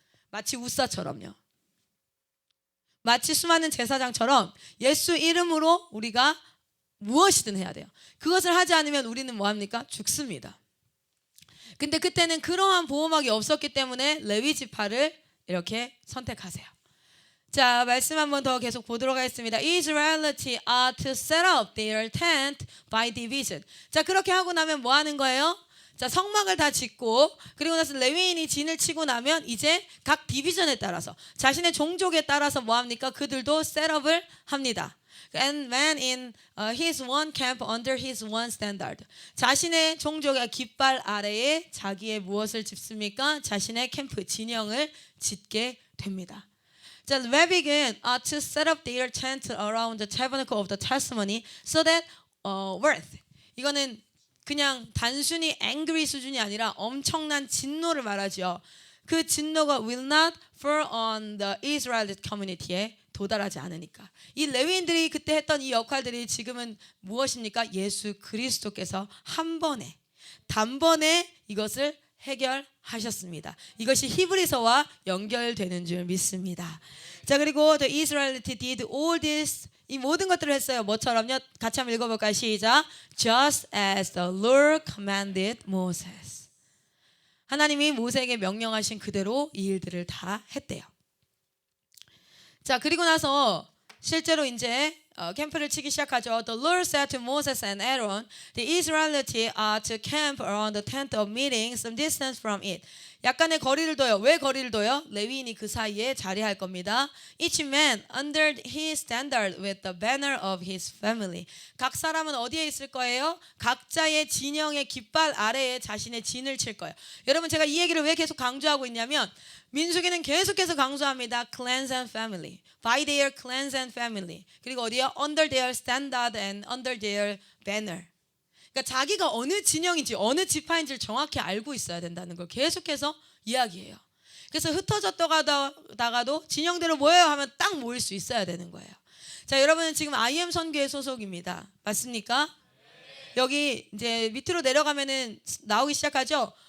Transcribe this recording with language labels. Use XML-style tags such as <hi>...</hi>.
<ko>마치 우사처럼요. 마치 수많은 제사장처럼 예수 이름으로 우리가 무엇이든 해야 돼요. 그것을 하지 않으면 우리는 뭐합니까? 죽습니다. 근데 그때는 그러한 보호막이 없었기 때문에 레위 지파를 이렇게 선택하세요. 자, 말씀 한번 더 계속 보도록 하겠습니다.</ko> <en>Israelity are to set up their tent by division.</en> <ko>자, 그렇게 하고 나면 뭐 하는 거예요? 자, 성막을 다 짓고 그리고 나서 레위인이 진을 치고 나면 이제 각 디비전에 따라서 자신의 종족에 따라서 뭐 합니까? 그들도 셋업을 합니다.</ko> <en>And man in his one camp under his one standard.</en> <ko>자신의 종족의 깃발 아래에 자기의 무엇을 짓습니까? 자신의 캠프 진영을 짓게 됩니다. 자, 레위인</ko> <en>to set up their tent around the tabernacle of the testimony so that worth.</en> <ko>이거는 그냥 단순히 angry 수준이 아니라 엄청난 진노를 말하죠. 그 진노가</ko> <en>will not fall on the Israelite community에</en> <ko>도달하지 않으니까. 이 레위인들이 그때 했던 이 역할들이 지금은 무엇입니까? 예수 그리스도께서 한 번에 단번에 이것을 해결하셨습니다. 이것이 히브리서와 연결되는 줄 믿습니다. 자, 그리고</ko> <en>the Israelites did all this,</en> <ko>이 모든 것들을 했어요. 뭐처럼요? 같이 한번 읽어볼까요? 시작.</ko> <en>Just as the Lord commanded Moses.</en> <ko>하나님이 모세에게 명령하신 그대로 이 일들을 다 했대요. 자, 그리고 나서 실제로 이제 캠프를 치기 시작하죠.</ko> <en>The Lord said to Moses and Aaron, the Israelites are to camp around the tent of meeting some distance from it.</en> <ko>약간의 거리를 둬요. 왜 거리를 둬요? 레위인이 그 사이에 자리할 겁니다.</ko> <en>Each man under his standard with the banner of his family.</en> <ko>각 사람은 어디에 있을 거예요? 각자의 진영의 깃발 아래에 자신의 진을 칠 거예요. 여러분, 제가 이 얘기를 왜 계속 강조하고 있냐면 민수기는 계속해서 강조합니다.</ko> <en>Clans and family. By their clans and family.</en> <ko>그리고 어디요?</ko> <en>Under their standard and under their banner.</en> <ko>그러니까 자기가 어느 진영인지 어느 지파인지를 정확히 알고 있어야 된다는 걸 계속해서 이야기해요. 그래서 흩어졌다가도 진영대로 모여요 하면 딱 모일 수 있어야 되는 거예요. 자, 여러분은 지금 IM 선교회 소속입니다. 맞습니까? 여기 이제 밑으로 내려가면은 나오기 시작하죠.</ko>